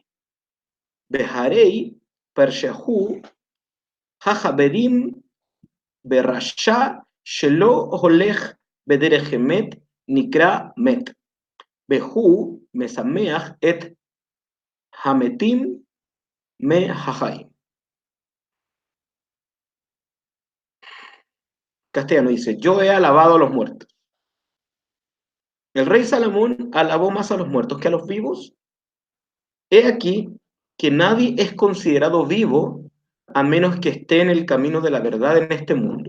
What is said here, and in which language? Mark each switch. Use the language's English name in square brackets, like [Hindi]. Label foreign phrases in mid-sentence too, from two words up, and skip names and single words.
[Hebrew] בהרי פרשהו החברים ברשע שלא הולך בדרך אמת נקרא מת, והוא משמח את המתים מהחיים. [Spanish] Castellano dice, yo he alabado a los muertos. El rey Salomón alabó más a los muertos que a los vivos. He aquí que nadie es considerado vivo a menos que esté en el camino de la verdad en este mundo.